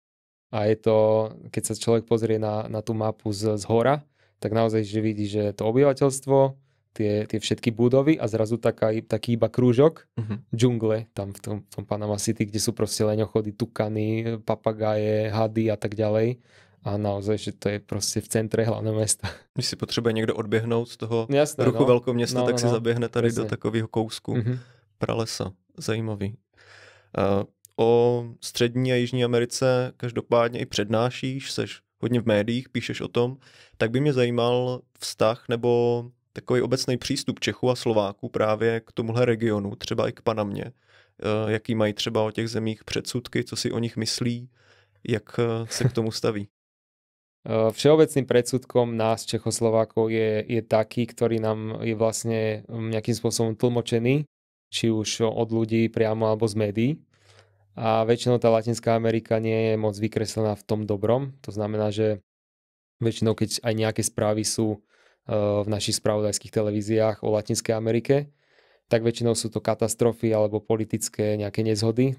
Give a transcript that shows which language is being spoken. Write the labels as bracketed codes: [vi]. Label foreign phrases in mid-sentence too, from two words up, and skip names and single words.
[sk] A je to, keď sa človek pozrie na tú mapu z hora, tak naozaj, že vidí, že to obyvateľstvo, tie všetky budovy a zrazu taký iba krúžok, džungle tam v tom Panama City, kde sú proste leňochody, tukany, papagáje, hady a tak ďalej. A naozaj, že to je proste v centre hlavného mesta. [cs] Když si potřebuje někdo odběhnout z toho ruchu velkoměsta, tak si zaběhne tady do takového kousku pralesa. Zajímavý. O Střední a Jižní Americe každopádně i přednášíš, seš hodně v médiích, píšeš o tom, tak by mě zajímal vztah nebo takový obecný přístup Čechů a Slováků právě k tomuhle regionu, třeba i k Panamě. Jaký mají třeba o těch zemích předsudky, co si o nich myslí, jak se k tomu staví? [sk] Všeobecným predsudkom nás, Čechoslovákov, je taký, ktorý nám je vlastne nejakým spôsobom tlmočený, či už od ľudí priamo alebo z médií. A väčšinou tá Latinská Amerika nie je moc vykreslená v tom dobrom. To znamená, že väčšinou, keď aj nejaké správy sú v našich spravodajských televíziách o Latinskej Amerike, tak väčšinou sú to katastrofy alebo politické nejaké nezhody.